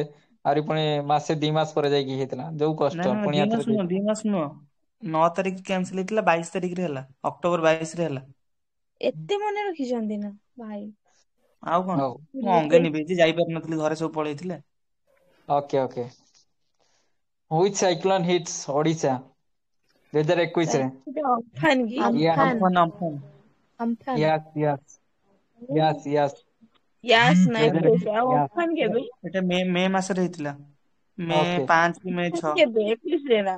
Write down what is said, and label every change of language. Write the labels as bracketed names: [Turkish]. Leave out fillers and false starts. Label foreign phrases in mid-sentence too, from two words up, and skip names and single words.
[Odia] ଆହୁରି ପୁଣି ମାସେ 2 ମାସ ପରେ ଯାଇକି ହେଇଥିଲା। ଯୋଉ କଷ୍ଟ ପୁଣି ଆଥରେ 2 ମାସ ନୁହଁ। 9 ତାରିଖ କ୍ୟାନସଲ ହେଇଥିଲା 22 ତାରିଖରେ ହେଲା। ଅକ୍ଟୋବର 22 ରେ ହେଲା। ଏତେ ମନେ ରଖିଛନ୍ତି ନା ଭାଇ। ଆଉ କଣ, ହଉ। ମୁଁ ଅଙ୍ଗେ ନିଭେଇଛି, ଯାଇପାରିନଥିଲି, ଘରେ ସବୁ ପଳେଇଥିଲେ। [English] ଓକେ। Which cyclone hits Odisha 2021 ରେ? [Odia] ଅମ୍ଫାନ କି? ଅମ୍ଫାନ। [English] Yes. [Odia] ୟାସ୍ ନା ଏକୋଇଶ। ଆଉ 2021 ଅମ୍ଫାନ କେବେ? ଏଟା ମେ ମାସରେ ହେଇଥିଲା। ମେ ଓକେ। 5 କି ମେ 6। କେବେ? 21ରେ ନା?